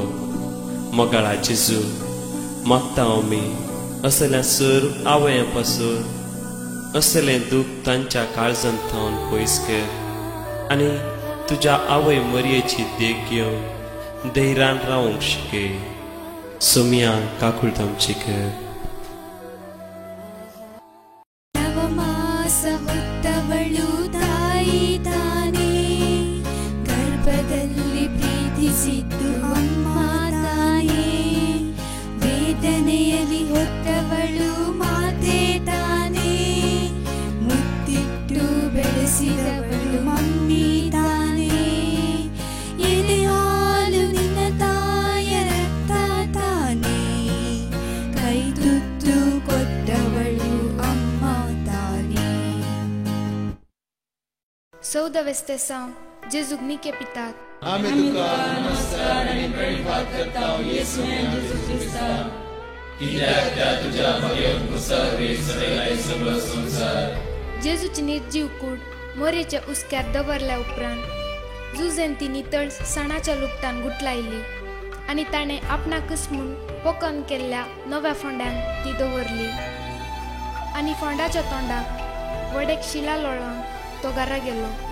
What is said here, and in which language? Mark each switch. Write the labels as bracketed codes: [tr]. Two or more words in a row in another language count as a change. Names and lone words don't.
[kok] मोगाळा जेजू मागता आमी असल्या सर आवयां पासून असलें दूख तांच्या काळजांत थावन पयस कर आनी तुज्या आवय मरयेची देख घेवन धैर्यान रावंक शिकय. सोमिया काकूळट आमची कर. [kn] ಹೊತ್ತವಳು ತಾಯಿ ತಾನೇ ಗರ್ಭದಲ್ಲಿ ಪ್ರೀತಿಸಿದ್ದು ಅಮ್ಮ ತಾಯೇ. ವೇದನೆಯಲ್ಲಿ ಹೊತ್ತವಳು ಮಾತೆ ತಾನೇ ಮುತ್ತಿಟ್ಟು ಬೆಳೆಸಿದವಳು ಮಮ್ಮಿ ತಾನೇ. ಎದೆ ಹಾಲು ನಿನ್ನ ತಾಯ ರಕ್ತ ತಾನೇ ಕೈ ತುತ್ತು ಕೊಟ್ಟವಳು ಅಮ್ಮ ತಾನೇ. [kok] 14 वर्सां जेजूक निके पितात. आमी तुका नमस्कार आनी प्रणिपात करता येशूया जेजू क्रिस्ता, कित्याक त्या तुज्या भगेन कुसर सदैलाय सगळो संसार. जेजूची निर्जीव कूड मोरयेच्या उस्क्यार दवरल्या उपरांत जुजेन ती नितळ सणाच्या लुगटान गुटलायली आनी ताणें आपणाकच म्हूण पोकन केल्ल्या नव्या फोंड्यान ती दवरली आनी फोंडाच्या तोंडाक वडेक शिला लोळोवन तो घरा गेलो.